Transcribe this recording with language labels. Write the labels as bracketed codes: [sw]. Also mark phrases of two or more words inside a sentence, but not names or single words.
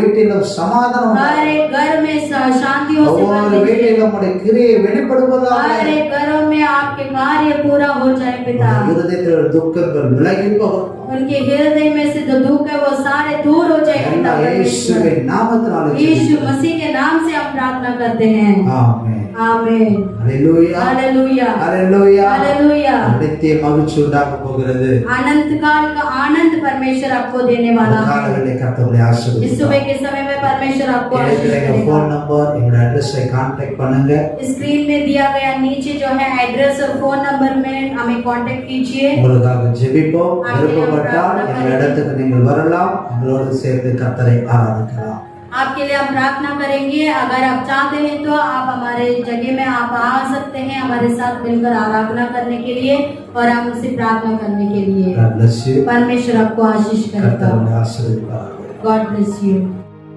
[ta] வீட்டிலும் சமாதானம் [hi] हर [ta] உண்டாகும். [hi] एक घर में शांतियों से भर [ta] ஒவ்வொரு [hi] दीजिए, [ta] வீட்டிலும் உடைய கிரியை வெளிப்படுவதாக. [hi] हर एक घरों में आपके कार्य पूरा हो जाए पिता। [ta] இருதயத்தில் உள்ள துக்கங்கள் விலகி போகும். [hi] उनके हृदय में से जो दुख है वो सारे दूर हो जाए पिता [ta] எல்லா [hi] परमेश्वर। [ta] இயேசுவின் நாமத்தினாலே [hi] यीशु [ta] ஜெபிக்கிறோம். [hi] मसीह के नाम से हम प्रार्थना करते हैं। [ta] ஆமென். [hi] आमीन। [ta] ஹalleluya. [hi] हालेलुया। [ta] ஹalleluya. [hi] हालेलुया। [ta] நித்திய மகிழ்ச்சி உண்டாக போகிறது. [hi] अनंत काल का आनंद परमेश्वर आपको देने वाला है। [ta] காலங்களிலே கர்த்தருடைய [hi] इस [ta] ஆசீர்வாதம். [hi] सुबह के समय में परमेश्वर आपको आशीष [ta] எங்க [hi] करेगा। [en] phone number [ta] எங்க அட்ரஸை कांटेक्ट பண்ணுங்க. [hi] स्क्रीन में दिया गया नीचे जो है एड्रेस और [en] phone number [hi] में हमें कांटेक्ट कीजिए। [ta] உங்களுக்காக ஜெபிப்போம். விருப்பப்பட்டால் எங்கள் இடத்துக்கு நீங்கள் வரலாம். எங்களோடு சேர்ந்து கர்த்தரை ஆராதிக்கலாம். [hi] आपके लिए हम प्रार्थना करेंगे। अगर आप चाहते हैं तो आप हमारे जगह में आप आ सकते हैं हमारे साथ मिलकर आराधना करने के लिए और हम उसे प्रार्थना करने के लिए। [en] God bless you. [hi] परमेश्वर आपको आशीष करेगा। [ta] கர்த்தர் உங்களை ஆசீர்வதிப்பாராக. [en] God bless you.